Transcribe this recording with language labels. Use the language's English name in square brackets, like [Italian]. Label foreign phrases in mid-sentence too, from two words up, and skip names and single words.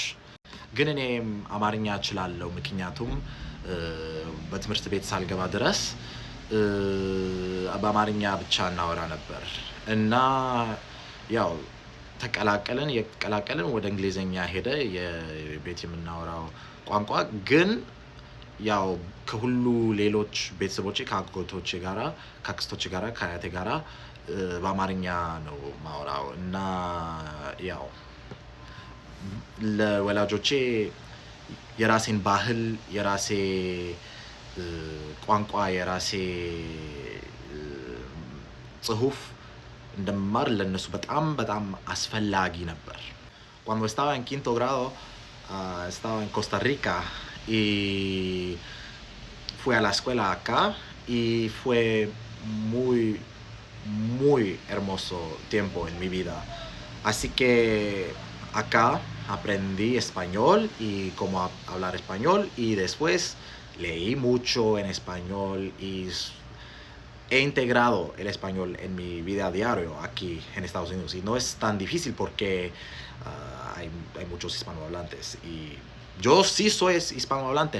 [Amharic] ግን እኔም አማርኛ እችላለሁ ምክንያቱም በትምህርት ቤት ሳልገባ ድረስ በአማርኛ ብቻ እናወራ ነበር እና ያው ተቀላቀልን ወደ እንግሊዘኛ ሄደ የቤት የምናወራው ቋንቋ ግን ያው ከሁሉ ሌሎች ቤተሰቦቼ ከአጎቶቼ ጋራ ከአክስቶቼ ጋራ ከአያቴ ጋራ በአማርኛ ነው ማወራው እና ያው ለወላጆቼ የራሴን ባህል የራሴ ቋንቋ የራሴ ጽሁፍ እንደማር ለነሱ በጣም አስፈላጊ ነበር። [Spanish] Cuando estaba en quinto grado, estaba en Costa Rica y fui a la escuela acá y fue muy hermoso tiempo en mi vida. Así que acá aprendí español y cómo hablar español y después leí mucho en español y he integrado el español en mi vida diario aquí en Estados Unidos y no es tan difícil porque hay muchos hispanohablantes y yo sí soy hispanohablante.